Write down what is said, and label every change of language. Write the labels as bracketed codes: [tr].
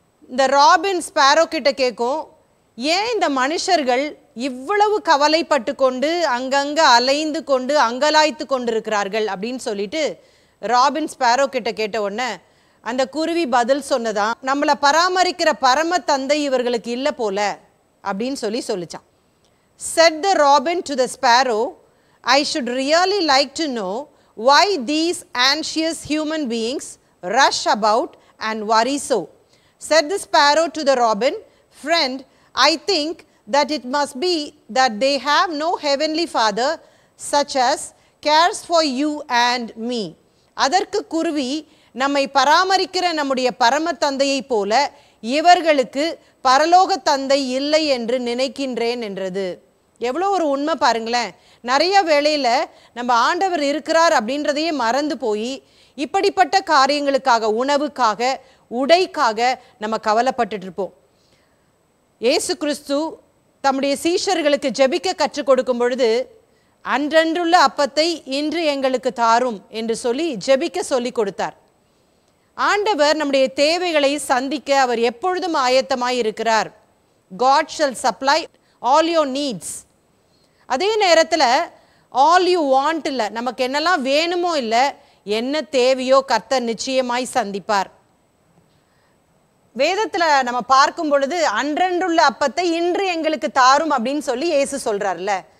[ta] இந்த robin Sparrow கிட்ட கேட்கும், ஏன் இந்த மனுஷர்கள் இவ்வளவு கவலைப்பட்டு கொண்டு அங்கங்கே அலைந்து கொண்டு அங்கலாய்த்து கொண்டு இருக்கிறார்கள் அப்படின்னு சொல்லிட்டு ராபின் ஸ்பேரோ கிட்ட கேட்ட உடனே அந்த குருவி பதில் சொன்னதான், நம்மளை பராமரிக்கிற பரம தந்தை இவர்களுக்கு இல்லை போல அப்படின்னு சொல்லிச்சான். [en] Said the robin to the sparrow, I should really like to know why these anxious human beings rush about and worry so. Said the sparrow to the robin, friend, I think that it must be that they have no heavenly father such as cares for you and me. [ta] அதற்கு குருவி, நம்மை பராமரிக்கிற நம்முடைய பரம தந்தையை போல இவர்களுக்கு பரலோக தந்தை இல்லை என்று நினைக்கின்றேன் என்றது. எவ்வளோ ஒரு உண்மை பாருங்களேன். நிறைய வேளையில் நம்ம ஆண்டவர் இருக்கிறார் அப்படின்றதையே மறந்து போய் இப்படிப்பட்ட காரியங்களுக்காக, உணவுக்காக, உடைக்காக நம்ம கவலைப்பட்டுட்டு இருப்போம். இயேசு கிறிஸ்து தம்முடைய சீஷர்களுக்கு ஜெபிக்க கற்றுக் கொடுக்கும் பொழுது, அன்றன்றுள்ள அப்பத்தை இன்று எங்களுக்கு தாரும் என்று சொல்லி ஜெபிக்க சொல்லி கொடுத்தார். ஆண்டவர் நம்முடைய தேவைகளை சந்திக்க அவர் எப்பொழுதும் ஆயத்தமாய் இருக்கிறார். [en] God shall supply all your needs. [ta] அதே நேரத்தில் [en] all you want [ta] இல்லை, நமக்கு என்னெல்லாம் வேணுமோ இல்லை, என்ன தேவையோ கர்த்தர் நிச்சயமாய் சந்திப்பார். வேதத்தில் நம்ம பார்க்கும் பொழுது அன்றன்றுள்ள அப்பத்தை இன்று எங்களுக்கு தாரும் அப்படின்னு சொல்லி இயேசு சொல்றாருல்ல.